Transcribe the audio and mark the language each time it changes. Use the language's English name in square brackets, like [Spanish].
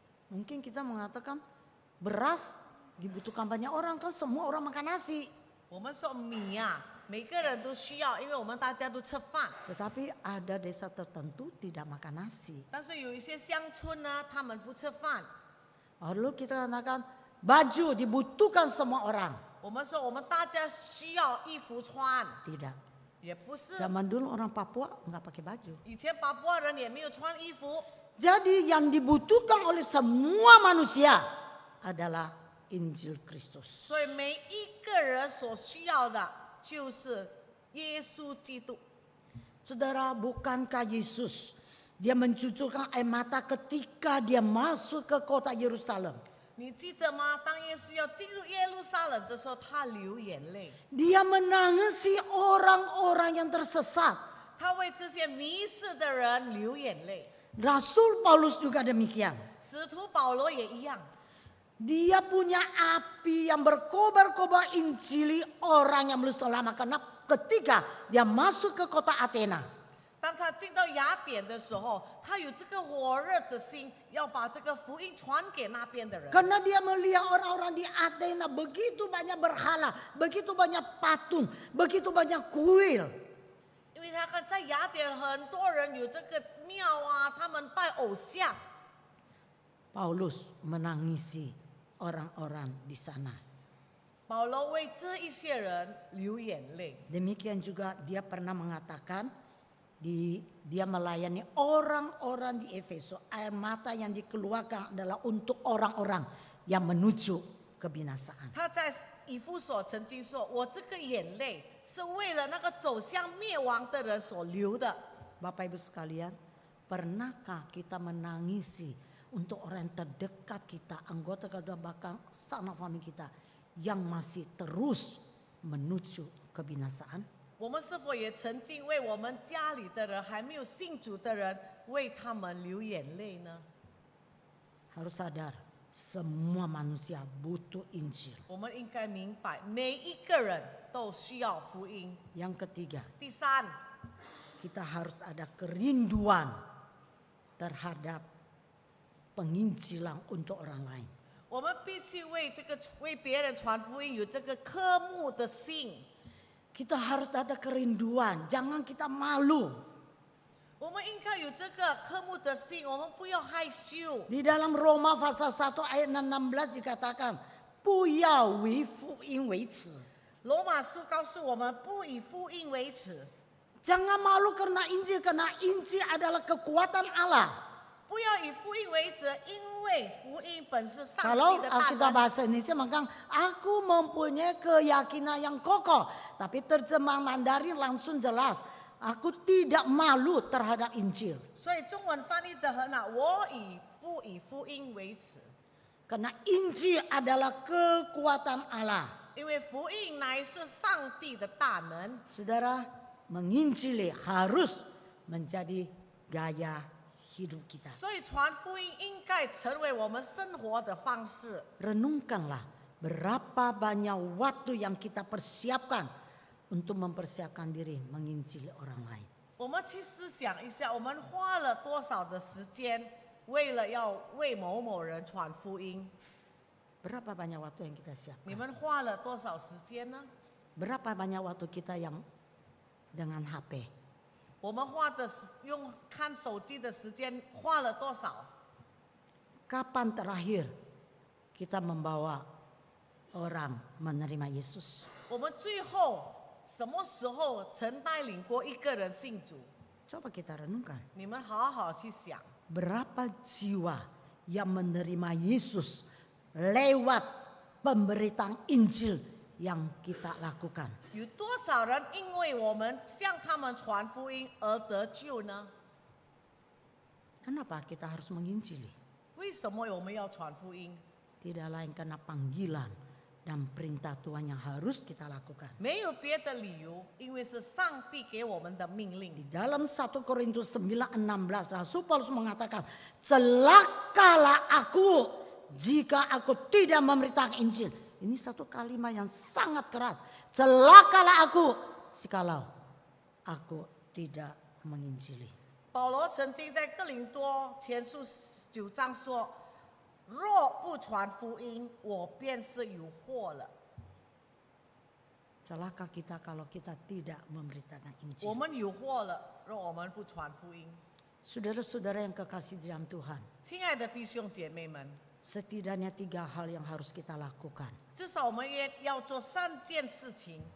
[Indonesian] Mungkin kita mengatakan beras dibutuhkan banyak orang, kan semua orang makan nasi. [Chinese] 我们说米每个人都需要，因为我们大家都吃饭。 [Indonesian] Tetapi ada desa tertentu tidak makan nasi. [Chinese] 但是有一些乡村呢，他们不吃饭。 [Indonesian] Lalu kita katakan baju dibutuhkan semua orang. [Chinese] 我们说我们大家需要衣服穿， [Indonesian] Tidak. [Chinese] 也不是。 [Indonesian] Zaman dulu orang Papua nggak pakai baju. [Chinese] 以前巴布亚人也没有穿衣服， [Indonesian] Jadi yang dibutuhkan oleh semua manusia adalah Injil Kristus. [Chinese] 所以每一个人所需要的就是耶稣基督。 [Indonesian] Saudara, bukankah Yesus dia mencucurkan air mata ketika dia masuk ke kota Yerusalem? [Chinese] 你记得吗？当耶稣要进入耶路撒冷的时候，他流眼泪， [Indonesian] Dia menangisi orang-orang yang tersesat. [Chinese] 他为这些迷失的人流眼泪。 [Indonesian] Rasul Paulus juga demikian. [Chinese] 使徒保罗也一样， [Indonesian] Dia punya api yang berkobar-kobar injili orang yang belum selamat. Karena ketika dia masuk ke kota Athena, [Chinese] 当他进到雅典的时候，他有这个火热的心，要把这个福音传给那边的人。 [Indonesian] Karena dia melihat orang-orang di Athena begitu banyak berhala, begitu banyak patung, begitu banyak kuil. [Chinese] 因为他看在雅典很多人有这个庙啊，他们拜偶像。 [Indonesian] Paulus menangisi orang-orang di sana. [Chinese] 保罗为这一些人流眼泪。 [Indonesian] Demikian juga dia pernah mengatakan dia melayani orang-orang di Efesus. Air mata yang dikeluarkan adalah untuk orang-orang yang menuju kebinasaan. [Chinese] 他在以弗所曾经说：“我这个眼泪是为了那个走向灭亡的人所流的。” [Indonesian] Bapak Ibu sekalian, pernahkah kita menangisi untuk orang yang terdekat kita, anggota keluarga bahkan sanak famili kita yang masih terus menuju kebinasaan? [Chinese] 我们是否也曾经为我们家里的人还没有信主的人，为他们流眼泪呢？ [Indonesian] Harus sadar, semua manusia butuh Injil. [Chinese] 我们应该明白，每一个人都需要福音。 [Indonesian] Yang ketiga, [Chinese] 第三， [Indonesian] kita harus ada kerinduan terhadap penginjilan untuk orang lain. [Chinese] 我们必须为别人传福音有这个渴慕的心。 [Indonesian] Kita harus ada kerinduan, jangan kita malu. [Chinese] 我们应该有这个渴慕的心，我们不要害羞。 [Indonesian] Di dalam Roma pasal 1 ayat 16 dikatakan, [Chinese] 不要为福音为耻。罗马书告诉我们，不以福音为耻， [Indonesian] Jangan malu karena Injil adalah kekuatan Allah. [Chinese] 不要以福音为耻，因为福音本是上 [Indonesian] Kalau [Chinese] 帝的大 [Indonesian] kita [Chinese] 能。 [Indonesian] bahasa Indonesia maka aku mempunyai keyakinan yang kokoh. Tapi terjemahan Mandarin langsung jelas. Aku tidak malu terhadap Injil. [Chinese] 所以中文翻译的很好，我不以福音为耻， [Indonesian] Karena Injil adalah kekuatan Allah. [Chinese] 因为福音乃是上帝的大能。 [Indonesian] Saudara, menginjili harus menjadi gaya hidup kita. [Chinese] 所以传福音应该成为我们生活的方式。 [Indonesian] Renungkanlah berapa banyak waktu yang kita persiapkan untuk mempersiapkan diri menginjili orang lain. [Chinese] 我们去思想一下，我们花了多少的时间，为了要为某某人传福音？ [Indonesian] Berapa banyak waktu yang kita siapkan? [Chinese] 你们花了多少时间呢？ [Indonesian] Berapa banyak waktu kita yang dengan HP? [Chinese] 我们用看手机的时间花了多少？ [Indonesian] Kapan terakhir kita membawa orang menerima Yesus? [Chinese] 我们最后什么时候曾带领过一个人信主？ [Indonesian] Coba kita renungkan. [Chinese] 你们好好去想， [Indonesian] Berapa jiwa yang menerima Yesus lewat pemberitaan Injil yang kita lakukan? [Chinese] 有多少人因为我们向他们传福音而得救呢？ [Indonesian] Kenapa kita harus menginjili? [Chinese] 为什么我们要传福音？ [Indonesian] Tidak lain karena panggilan dan perintah Tuhan yang harus kita lakukan. [Chinese] 没有别的理由，因为是上帝给我们的命令。 [Indonesian] Di dalam 1 Korintus 9:16 Rasul Paulus mengatakan, celakalah aku jika aku tidak memberitakan Injil. Ini satu kalimat yang sangat keras. Celakalah aku jikalau aku tidak menginjili. [Chinese] 保罗曾经在哥林多前书9章说：“若不传福音，我便是有祸了。 [Indonesian] Celaka kita kalau kita tidak memberitakan [Chinese] 我 [Indonesian] Injil. [Chinese] 们有祸了，若我们不传福音。” [Indonesian] Saudara-saudara yang kekasih di dalam Tuhan, [Chinese] 亲爱的弟兄姐妹们， [Indonesian] setidaknya 3 hal yang harus kita lakukan. [Chinese] 至少我们也要做3件事情。